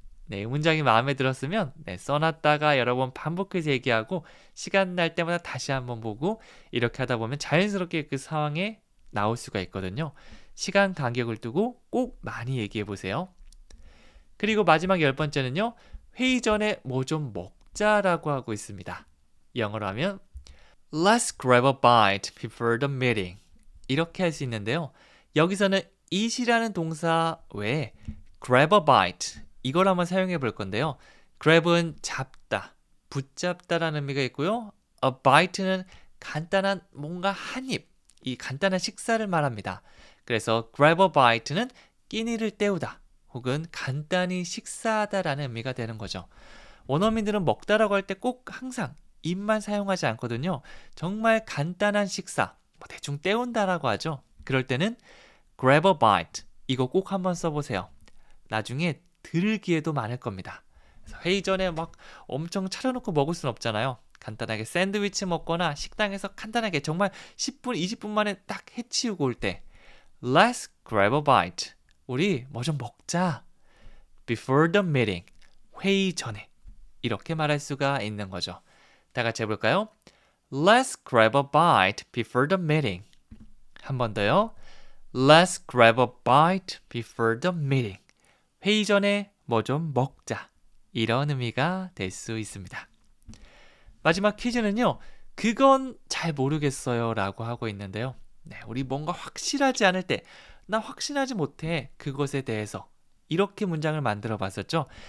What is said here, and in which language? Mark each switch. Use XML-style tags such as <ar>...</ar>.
<ko>이 문장이 마음에 들었으면 써놨다가 여러 번 반복해서 얘기하고 시간 날 때마다 다시 한번 보고 이렇게 하다 보면 자연스럽게 그 상황에 나올 수가 있거든요. 시간 간격을 두고 꼭 많이 얘기해 보세요. 그리고 마지막 10번째는요. 회의 전에 뭐 좀 먹자라고 하고 있습니다. 영어로 하면</ko> <en>Let's grab a bite before the meeting.</en> <ko>이렇게 할 수 있는데요. 여기서는 eat이라는 동사 외에 grab a bite 이걸 한번 사용해 볼 건데요. grab은 잡다, 붙잡다라는 의미가 있고요. a bite는 간단한 뭔가 한 입, 이 간단한 식사를 말합니다. 그래서 grab a bite는 끼니를 때우다 혹은 간단히 식사하다라는 의미가 되는 거죠. 원어민들은 먹다라고 할 때 꼭 항상 입만 사용하지 않거든요. 정말 간단한 식사, 대충 때운다라고 하죠. 그럴 때는 grab a bite 이거 꼭 한번 써보세요. 나중에 들을 기회도 많을 겁니다. 그래서 회의 전에 막 엄청 차려놓고 먹을 순 없잖아요. 간단하게 샌드위치 먹거나 식당에서 간단하게 정말 10분, 20분 만에 딱 해치우고 올 때</ko> <en>Let's grab a bite.</en> <ko>우리 뭐 좀 먹자.</ko> <en>before the meeting.</en> <ko>회의 전에. 이렇게 말할 수가 있는 거죠. 다 같이 해볼까요?</ko> <en>Let's grab a bite before the meeting.</en> <ko>한 번 더요.</ko> <en>Let's grab a bite before the meeting.</en> <ko>회의 전에 뭐 좀 먹자. 이런 의미가 될 수 있습니다. 마지막 퀴즈는요. 그건 잘 모르겠어요 라고 하고 있는데요. 네, 우리 뭔가 확실하지 않을 때, 나 확신하지 못해 그것에 대해서 이렇게 문장을 만들어 봤었죠.</ko>